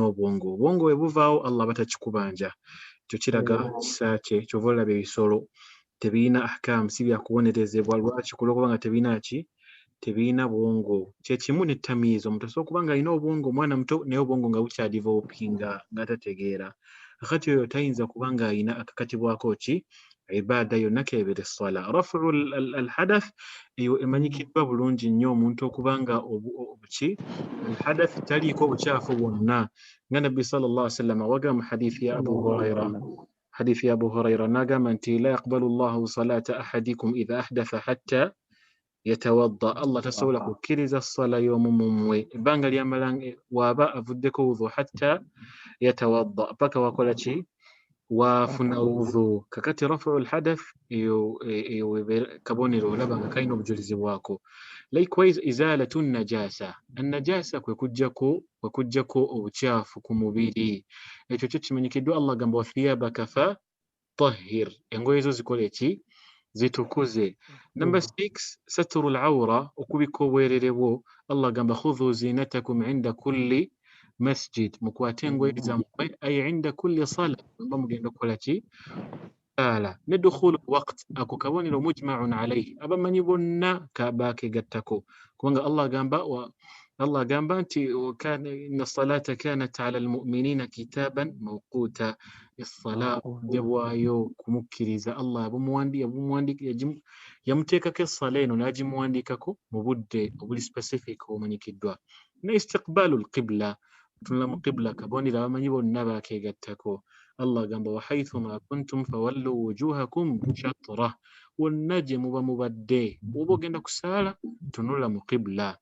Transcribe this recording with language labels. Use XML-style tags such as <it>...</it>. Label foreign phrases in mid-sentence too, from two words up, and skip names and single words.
<lg>obwongo bwe buvaawo Allah batakikubanja ekyo kiraga kisa kye kyova olaba ebisolo tebiina ahkam si byakubonerezebwa lwaki kulwokubanga tebiina bwongo kyekimu ne tamiiza omuntu asobola okuba nga alina obwongo omwana muto naye obwongo nga bukyadevelopinga nga tategeera kakati oyo tayinza kuba nga alina akakatibwako ki ibaada yonna keebera essala.</lg> <ar>رفع الحدث</ar> <lg>eyo emanyikiddwa bulungi nnyo omuntu okuba nga obuki al-hadath taliiko obukyafu bwonna nga nabbi</lg> <ar>صلى الله عليه وسلم</ar> <lg>wagamba hadithi ya Abu Huraira n'agamba nti</lg> <ar>لا يقبل الله صلاة أحدكم إذا أحدث حتى يتوضأ.</ar> <lg>Allah tasobola kukkiriza ssala y'omu mmwe ebbanga ly'amala waaba avuddeko wudhu</lg> <ar>حتى يتوضأ</ar> <lg>paka wakola ki wafuna wudhu. Kakati</lg> <ar>رفع الحدث</ar> <lg>eyo kabonero olaba nga kalina obujulizi bwako. Likewise</lg> <ar>إزالة نجاسة النجاسة</ar> <lg>kwe kujjako obukyafu ku mubiri ekyo kyo kimanyikiddwa Allah gamba</lg> <ar>وثيابك فطهر</ar> <lg>engoye zo zikole ki zitukuze. Number 6</lg> <ar>ستر العورة</ar> <lg>okubika obwerere bwo Allah gamba</lg> <ar>خذوا زينتكم عند كل مسجد</ar> <lg>mukwate engoye zammwe</lg> <ar>أي عند كل صلاة</ar> <lg>mba mugenda okukola ki sala ne</lg> <ar>دخول وقت</ar> <lg>ako kabonero</lg> <ar>مجمع عليه</ar> <lg>abamanyi bonna bakegattako kubanga Allah gamba nti</lg> <ar>إن الصلاة كانت على المؤمنين كتابا موقوتا الصلاة</ar> <lg>jabwayo kumukkiriza Allah yamuteekako essala eno n'agimuwandiikako mu budde obuli specific obumanyikiddwa. Ne</lg> <ar>استقبال القبلة</ar> <lg>tunula mu qibla kabonero abamanyi bonna bakegattako. Allah gamba</lg> <ar>وحيثما كنتم فولوا وجوهكم شطره</ar> <lg>wonna gye muba mubadde oba ogenda kusaala tunula mu qibla.</lg>